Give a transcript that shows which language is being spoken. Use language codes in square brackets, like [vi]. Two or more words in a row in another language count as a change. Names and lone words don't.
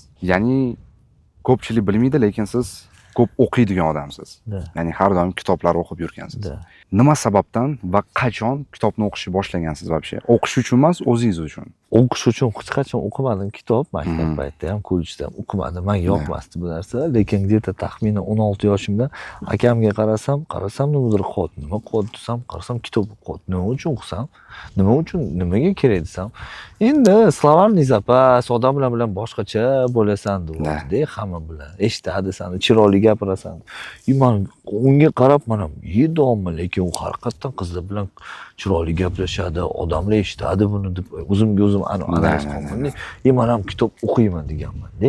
[uz] Ya'ni ko'pchilik bilmaydi, lekin siz ko'p o'qiydigan odamsiz. Ya'ni har doim kitoblar o'qib yurgansiz. Nima sababdan va qachon kitobni o'qishni boshlagansiz вообще? O'qish uchun emas, o'zingiz uchun. O'qish uchun hech qachon o'qimadim kitob, maktab paytida ham, kollejda ham o'qimadim. Menga yoqmasdi bu narsa, lekin где-то taxminan 16 yoshimda akamga qarasam, nimadir qoldi. Nima qoldi desam, qarasam kitob qoldi. Nima uchun o'qisam? Nimaga kerak desam, endi [ru] словарный запас, [uz] odamlar bilan boshqacha bo'lasan deydi, hamma bilan. Eshitadi seni, chiroyli gapirasan. Men unga qarab mana yedimmi, lekin u haqiqatan qizlar bilan chiroyli gaplashadi, odamlar eshitadi buni deb o'zimga o'zim analiz qildim. Men ham kitob o'qiyman deganman-da.